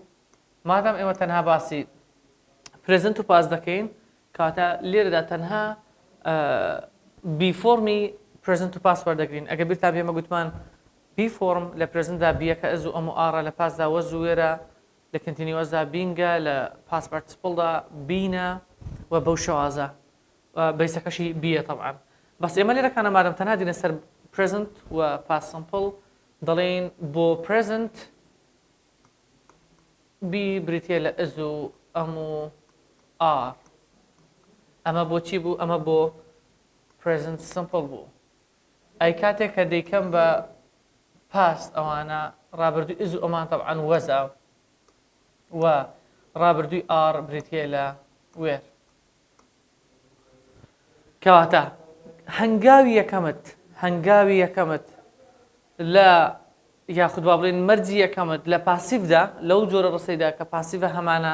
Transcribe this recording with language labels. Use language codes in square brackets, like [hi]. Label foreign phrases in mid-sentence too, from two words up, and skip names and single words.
[ckb] مادام ئێمە تەنها باسی پرێزنت و پاس دەکەین کاتە لێرەدا تەنها بی فۆرمی پرێزنت و پاس وەردەگرین. ئەگەر بیرتان پێمە گوتمان بی فۆرم لە پرێزنتدا بیەکە ئەز و ئەم و ئاڕە لە پاسدا وەز و وێرە لە کنتینیوەسدا بینگە لە پاس پارتیسیپڵدا بینە و بەو شێوازە بەیسەکەشی بیە تەبعاً. بەس ئێمە لێرەکانە مادەم تەنها دینە سەر present و [en] past simple [ckb] دەڵێن بۆ present بی بریتیە لە ئەز و ئەم و ئار. ئەمە بۆ چی بوو؟ ئەمە بۆ [en] present simple [ckb] بوو. ئەی کاتێک کە دەیکەم بە past ئەوانە ڕابردووی ئز و ئەمان تەبعاً وەزە و ڕابردووی ئار بریتیە لە وێر. کەواتە هەنگاوی یەکەمت لە یاخود با بڵێن مەرجی یەکەمت لە پاسیڤدا لەو جۆرە ڕستەیدا کە پاسیڤە هەمانە